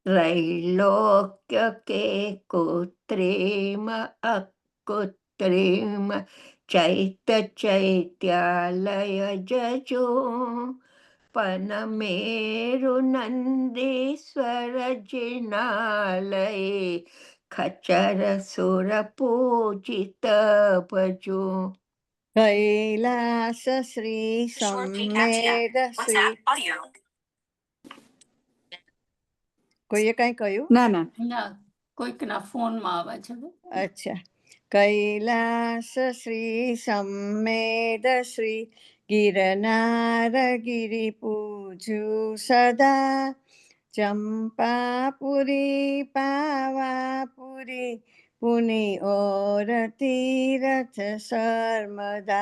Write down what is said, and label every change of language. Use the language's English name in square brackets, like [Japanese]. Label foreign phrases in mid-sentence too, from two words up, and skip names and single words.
[Hindi] त्रैलोक्य के कुत्रिम अकुत्रिम चैत्यालय जजो पनमेरु नंदीश्वर जिनालय खच्चर सुर पूजित भजो। कैलास श्री सम्मेद श्री [Gujarati] કોઈએ કાંઈ કહ્યું? ના ના ના કોઈકના ફોનમાં આવે છે. અચ્છા. [Hindi] कैलास श्री सम्मेद श्री गिरनार गिरि पूजु सदा चंपापुरी पावापुरी पुनि और तीरथ सर्मदा।